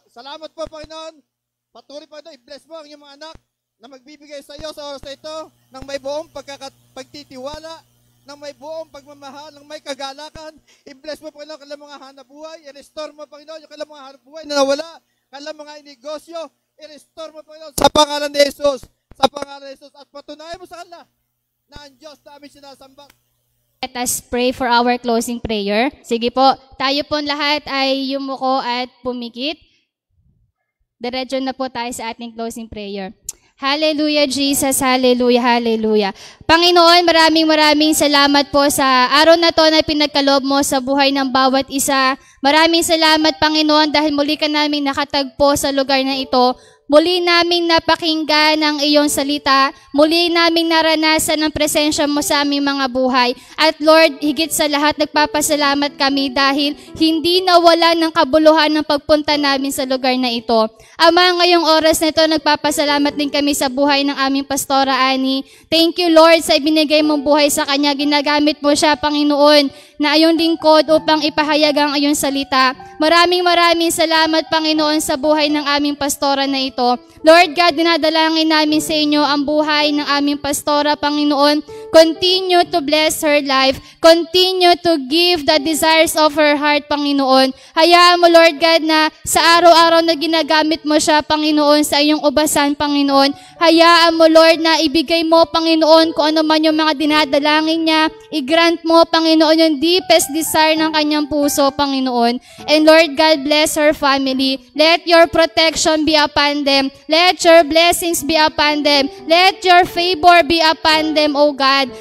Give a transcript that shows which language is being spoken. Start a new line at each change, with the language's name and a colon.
Filipino: Salamat po, Panginoon. Patuloy, Panginoon, i-bless mo ang iyong mga anak na magbibigay sa iyo sa oras na ito ng may buong pagtitiwala, ng may buong pagmamahal, ng may kagalakan. I-bless mo, Panginoon, kailang mga hanap buhay. I-restore mo, Panginoon, yung kailang mga hanap buhay na nawala. Kailang mga negosyo. I-restore mo, Panginoon, sa pangalan ni Jesus. Sa pangalan ni Jesus. At patunayan mo sa kanila na ang Diyos na aming sinasamba.
English: Let us pray for our closing prayer.
Filipino: Sige po, tayo po lahat ay yumuko at pumikit. Diretso na po tayo sa ating closing prayer. Hallelujah, Jesus. Hallelujah, hallelujah. Panginoon, maraming salamat po sa araw na to na pinagkaloob mo sa buhay ng bawat isa. Maraming salamat, Panginoon, dahil muli ka namin nakatagpo sa lugar na ito. Muli naming napakinggan ang iyong salita. Muli naming naranasan ang presensya mo sa aming mga buhay. At Lord, higit sa lahat, nagpapasalamat kami dahil hindi nawala ng kabuluhan ng pagpunta namin sa lugar na ito. Ama, ngayong oras na ito, nagpapasalamat din kami sa buhay ng aming Pastora Annie.
English: Thank you, Lord,
Filipino: sa ibinigay mong buhay sa kanya. Ginagamit mo siya, Panginoon, na iyong lingkod upang ipahayag ang iyong salita. Maraming salamat, Panginoon, sa buhay ng aming pastora na ito. Lord God, dinadalangin namin sa inyo ang buhay ng aming pastora, Panginoon.
English: Continue to bless her life. Continue to give the desires of her heart, Panginoon.
Filipino: Hayaan mo, Lord God, na sa araw-araw na ginagamit mo siya, Panginoon, sa iyong ubasan, Panginoon. Hayaan mo, Lord, na ibigay mo, Panginoon, kung ano man yung mga dinadalangin niya. I-grant mo, Panginoon, yung
English: deepest desire
Filipino: ng kanyang puso, Panginoon.
English: And Lord God, bless her family. Let your protection be upon them. Let your blessings be upon them. Let your favor be upon them, O God.